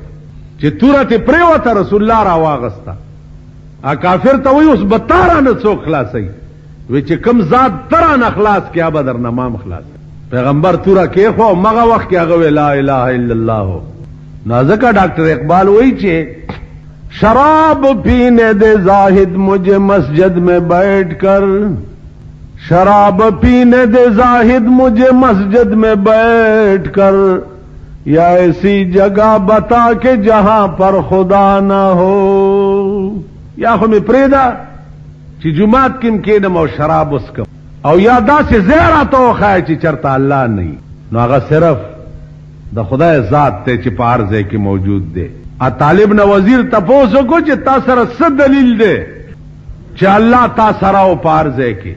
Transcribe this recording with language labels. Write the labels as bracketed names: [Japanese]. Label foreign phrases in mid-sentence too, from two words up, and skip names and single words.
[Pashto] چې توره تې پرېوته رسول الله راواغسته. کافر ته وایي اوس به تا رانه څوک خلاصوي؟ وی چې کوم ذات ته رانه خلاص کړي هغه به درنه ما هم خلاص. پیغمبر توره کېښوه او مغه وخت کې هغه وی [Arabic] لا اله الا الله. [Pashto] نو ځکه ډاکټر اقبال وایي چې [Urdu] شراب پینے دے زاہد مجھے مسجد میں بیٹھ کر، شراب پینے دے زاہد مجھے مسجد میں بیٹھ کر، یا ایسی جگہ بتا کہ جہاں پر خدا نہ ہو. [Pashto] یا خو می پریدا چې جمعات کې کېنم او شراب وسکم، او یا داسې ځای راته وښایه چې چېرته الله نه وي. نو هغه صرف د خدای ذات دی چې په هر ځای کې موجود دی. طالب نه وزیر تپوس وکړو چې تا سره څه دلیل دی چې الله تا سره او په هر ځای کې؟